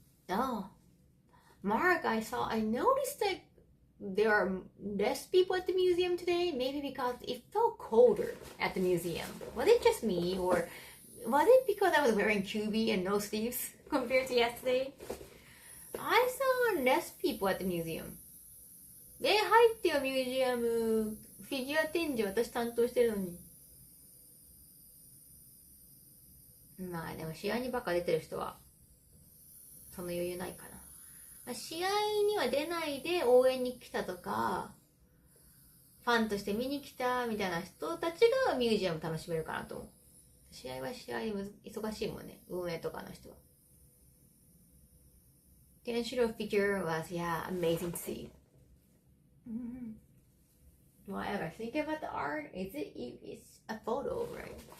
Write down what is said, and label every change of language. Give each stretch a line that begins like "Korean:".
English: Oh, Mark, I noticed that there are less people at the museum today. Maybe because it felt colder at the museum. Was it just me, or was it because I was wearing QB and no sleeves compared to yesterday? I saw less people at the museum.
Japanese: 入ってよミュージアム。フィギュア展示私担当してるのに。まあでも試合にばっか出てる人はその余裕ないかな。試合には出ないで応援に来たとか、ファンとして見に来たみたいな人たちがミュージアム楽しめるかなと思う。試合は試合で忙しいもんね、運営とかの人は。
English: Kenshiro figure was, yeah, amazing to see. Whatever, think about the art. It's a photo, right?